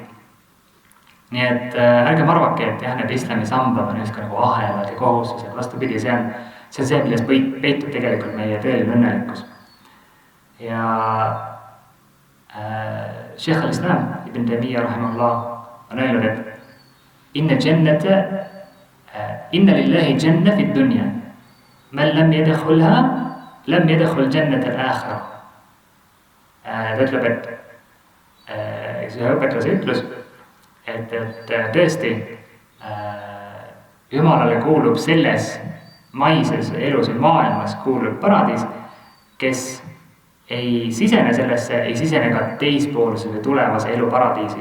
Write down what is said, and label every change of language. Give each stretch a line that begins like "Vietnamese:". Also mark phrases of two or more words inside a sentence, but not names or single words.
Estonian: Nii et ärgem arvake, et need islami sambad on just nagu ahelad ja kohustused, vastupidi, see on see, milles peitub tegelikult meie tõeline õnnelikkus.
Arabic: Ja Sheikh al-Islam Ibn Taymiyyah rahimahullah
Estonian: on öelnud, et
Arabic: إن لله جنة في الدنيا من لم يدخلها لم يدخل جنة الآخرة.
Estonian: Ta ütleb, et see õpetlase ütlus, et tõesti Jumalale kuulub selles maises elus või maailmas kuulub paradiis, kes ei sisene sellesse, ei sisene ka teispoolse või tulevase elu paradiisi.